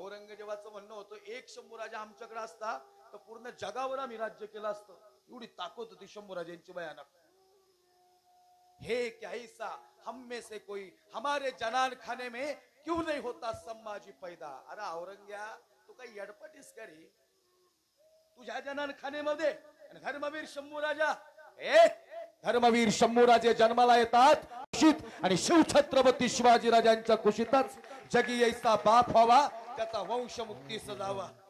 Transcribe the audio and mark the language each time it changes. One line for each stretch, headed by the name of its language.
Marathi: औरंगजेबाचं म्हणणं होतं एक शंभूराजा आमच्याकडे असता तर पूर्ण जगावर आम्ही राज्य केलं असतं। एवढी ताकद होती शंभूराजांची भयानक।
Hindi: हे क्या ऐसा हम में से कोई हमारे जनान खाने में क्यों नहीं होता संभाजी पैदा।
Marathi: अरे औरंग्या तू काही यडपटीस का रे तुझ्या जनान खानेमध्ये धर्मवीर शंभूराजा धर्मवीर शंभूराजे जन्माला येतात कुशीत आणि शिवछत्रपती शिवाजी राजांच्या कुशीतच जगी ऐसा बाप व्हावा त्याचा वंश मुक्तीस जावा।